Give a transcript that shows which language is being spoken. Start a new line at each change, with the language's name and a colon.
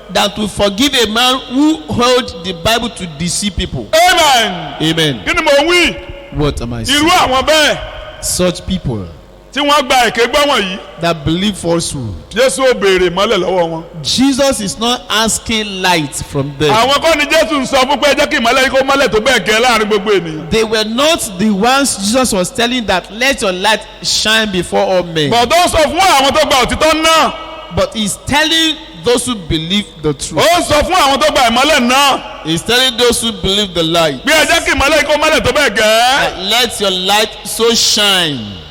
English: than to forgive a man who held the Bible to deceive people. amen. Amen.
Yoruba: kí ni mò ń wí
English: What am I saying?
Yoruba: irú àwọn bẹ́ẹ̀
English: Such people
Yoruba: tí wọ́n gba èké gbọ́ wọ̀nyí
English: that believe falsehood.
Yoruba: jésù ó béèrè mọ́lẹ̀ lọ́wọ́ wọn.
English: Jesus is not asking light from them.
Yoruba: àwọn kọ́ ni jésù ń sọ fún pé jẹ́ kí ìmọ́lẹ̀ yìí kó mọ́lẹ̀ tó bẹ́ẹ̀ gẹ́ láàrin gbogbo ènìyàn.
English: They were not the ones Jesus was telling that let your light shine before all men.
Yoruba: bọ̀dọ̀ sọ fún àwọn tó gba òtítọ́ náà
English: But he's telling those who believe the truth.
Yoruba: ó ń sọ fún àwọn tó gba ìmọ́lẹ̀ náà
English: He's telling those who believe the light
Yoruba: bí ẹ jẹ́ kí ìmọ́lẹ̀ yìí kó mọ́lẹ̀ tó bẹ́ẹ̀ gẹ́
English: that let your light so shine